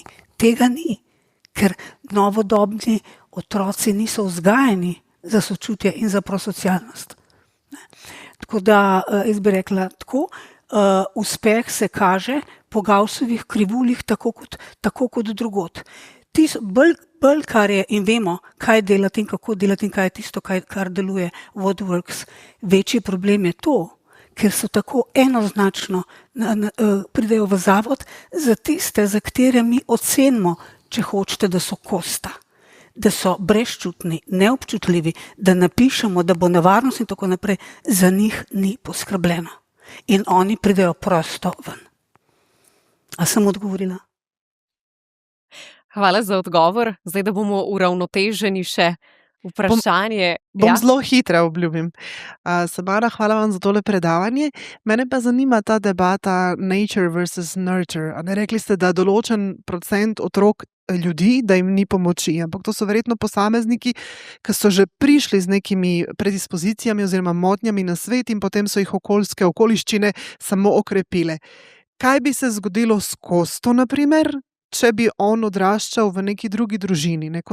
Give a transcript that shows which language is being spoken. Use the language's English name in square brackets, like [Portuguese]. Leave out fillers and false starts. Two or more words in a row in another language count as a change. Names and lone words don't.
[Slovenian] Tega ni, ker novodobni otroci niso vzgajani za sočutje in za prosocialnost. Tako da jaz bi rekla tako, uspeh se kaže po Gaussovih krivuljih tako kot drugod. Bolj kar je in vemo, kaj delati in kako delati in kaj je tisto, kar deluje, [English] what works, [Slovenian] večji problem je to, ker so tako enoznačno pridejo v zavod za tiste, za katere mi ocenimo, če hočete, da so kosta, da so brezčutni, neobčutljivi, da napišemo, da bo nevarnost in tako naprej, za njih ni poskrbljeno. In oni pridejo prosto ven. A sem odgovorila? Hvala za odgovor. Zdaj, da bomo uravnoteženi še vprašanje. Bom zelo hitra, obljubim. Samara, hvala vam za tole predavanje. Mene pa zanima ta debata [English] nature versus nurture. [Slovenian] A ne, rekli ste, da določen procent otrok ljudi, da jim ni pomoči, ampak to so verjetno posamezniki, ki so že prišli z nekimi predispozicijami oziroma motnjami na svet in potem so jih okoljske okoliščine samo okrepile. Kaj bi se zgodilo s Kosto, na primer, če bi on odraščal v neki drugi družini, ne?